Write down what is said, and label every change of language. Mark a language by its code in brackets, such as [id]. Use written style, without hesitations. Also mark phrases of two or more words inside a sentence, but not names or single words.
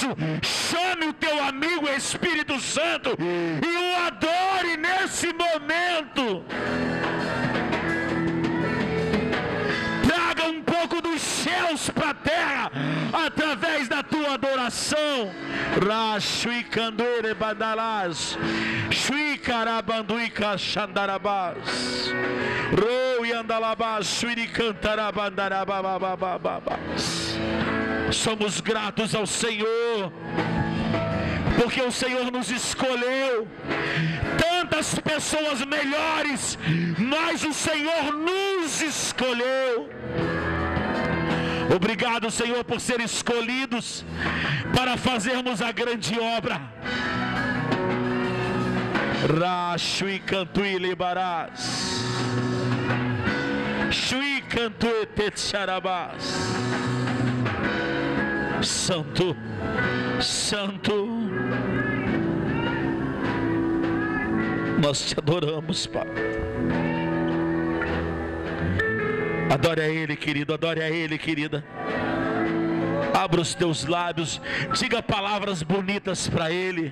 [pt] Chame o teu amigo Espírito Santo e o adore nesse momento. Traga um pouco dos céus para a terra através da tua adoração. Rashui candoere badalas, shui carabandui cachandarabas, roi andalabas, shui cantarabandarabababababas. Somos gratos ao Senhor, porque o Senhor nos escolheu. Tantas pessoas melhores, mas o Senhor nos escolheu. Obrigado, Senhor, por ser escolhidos para fazermos a grande obra. Rashui cantui libarás, shui cantui tetcharabás. Santo, Santo, nós te adoramos, Pai. Adore a Ele, querido, adore a Ele, querida. Abra os teus lábios, diga palavras bonitas para Ele.